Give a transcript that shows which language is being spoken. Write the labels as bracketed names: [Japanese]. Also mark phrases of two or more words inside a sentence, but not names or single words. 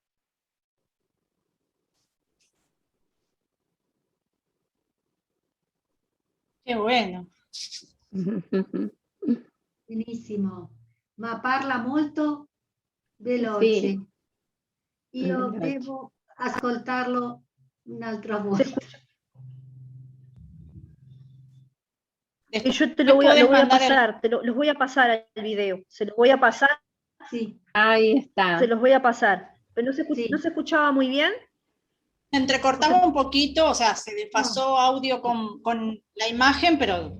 [Spanish] Che bueno. [Italian] Benissimo, ma parla molto veloce. Sì. Io devo ascoltarlo un'altra volta. [Spanish] Y yo te lo voy a pasar, los voy a pasar al video, se los voy a pasar. Sí. Ahí está. Se los voy a pasar. Pero no se escuchaba muy bien. Entrecortaba un poquito, o sea, se desfasó audio con la imagen, pero